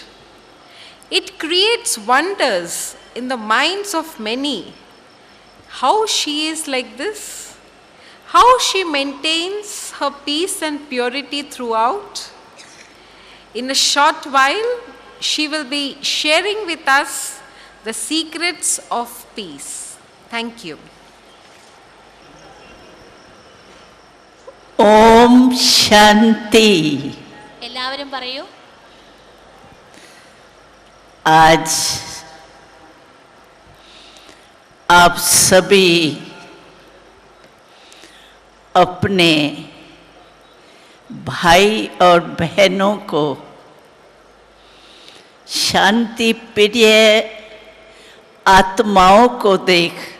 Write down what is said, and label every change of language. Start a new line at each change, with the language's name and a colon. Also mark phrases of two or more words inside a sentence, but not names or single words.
English: It creates wonders in the minds of many how she is like this, how she maintains her peace and purity throughout. In a short while, she will be sharing with us the secrets of peace. Thank you.
Hindi: ओम शांति।
Malayalam: എല്ലാവരും പറയൂ.
Hindi: आज आप सभी अपने भाई और बहनों को शांति प्रिय आत्माओं को देख